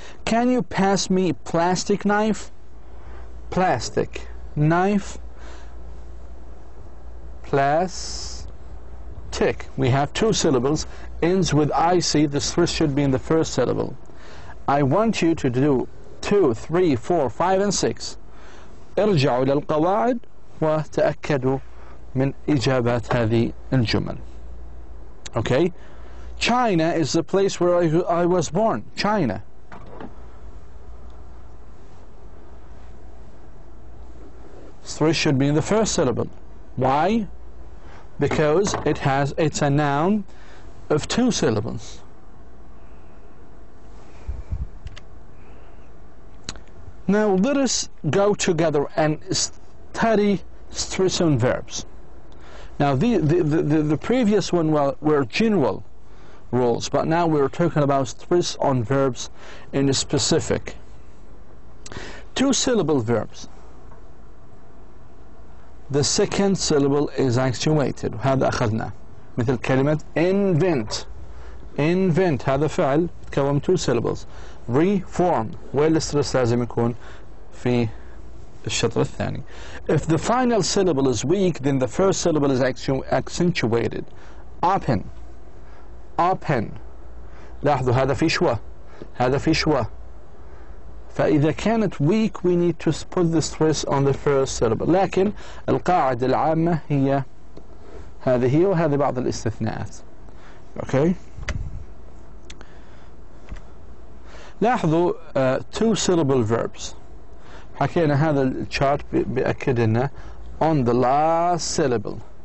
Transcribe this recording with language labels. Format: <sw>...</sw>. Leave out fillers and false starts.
<en>Can you pass me plastic knife? Plastic knife. Plastic. We have 2 syllables. Ends with IC. The stress should be in the first syllable. I want you to do 2, 3, 4, 5, and 6.</en> <ar>ارجعوا إلى القواعد وتأكدوا من إجابات هذه الجمل.</ar> <en>Okay? China is the place where I was born. China. Stress should be in the first syllable. Why? Because it's a noun of 2 syllables. Now let us go together and study stress on verbs. Now the previous one were general rules, but now we're talking about stress on verbs in specific. 2-syllable verbs. The second syllable is actuated.</en> <ar>هذا أخذنا. مثل كلمة invent. Invent هذا فعل تكون</ar> <en>2 syllables. Reform.</en> <ar>وين السترس لازم يكون في الشطر الثاني.</ar> <en>If the final syllable is weak, then the first syllable is accentuated. Open.</en> <ar>Open. لاحظوا هذا في شوى. هذا في شوى. فإذا كانت</ar> <en>weak we need to put the stress on the first syllable.</en> <ar>لكن القاعدة العامة هي هذه وهذه بعض الاستثناءات.</ar> <en>Okay.</en> <ar>لاحظوا</ar> <en>two syllable verbs.</en> <ar>حكينا هذا الشارت بأكد لنا</ar> <en>on the last syllable.</en>